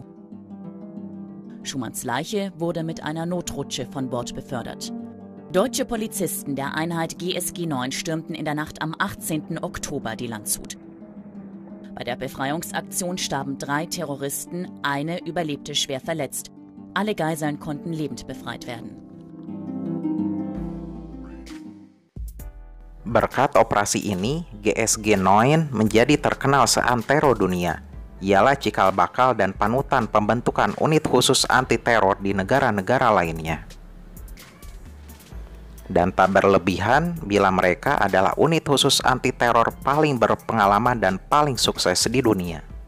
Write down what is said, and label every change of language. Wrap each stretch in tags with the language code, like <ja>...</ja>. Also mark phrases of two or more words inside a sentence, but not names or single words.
<de>Schumanns Leiche wurde mit einer Notrutsche von Bord befördert. Deutsche Polizisten der Einheit GSG 9 stürmten in der Nacht am 18. Oktober die Landshut. Bei der Befreiungsaktion starben 3 Terroristen, eine überlebte schwer verletzt. Alle Geiseln konnten lebend befreit werden.</de> <id>Berkat operasi ini, GSG 9 menjadi terkenal seantero dunia. Ialah cikal bakal dan panutan pembentukan unit khusus anti-teror di negara-negara lainnya. Dan tak berlebihan bila mereka adalah unit khusus anti-teror paling berpengalaman dan paling sukses di dunia.</id>